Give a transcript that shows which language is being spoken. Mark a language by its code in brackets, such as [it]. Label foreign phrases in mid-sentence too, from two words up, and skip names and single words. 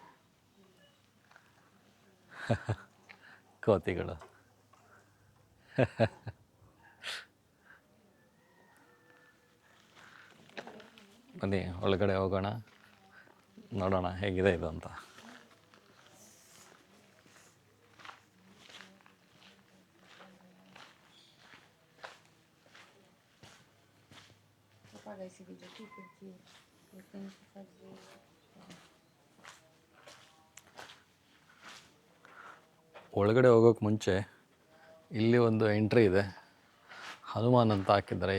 [kn] ಕೋತಿಗಳು. ಬನ್ನಿ ಒಳಗಡೆ ಹೋಗೋಣ, ನೋಡೋಣ ಹೇಗಿದೆ ಇದು ಅಂತ. [pt] Apaga esse vídeo aqui porque eu tenho que fazer. [kn] ಒಳಗಡೆ ಹೋಗೋಕ್ಕೆ ಮುಂಚೆ ಇಲ್ಲಿ ಒಂದು ಎಂಟ್ರಿ ಇದೆ, ಹನುಮಾನ್ ಅಂತ ಹಾಕಿದ್ದಾರೆ.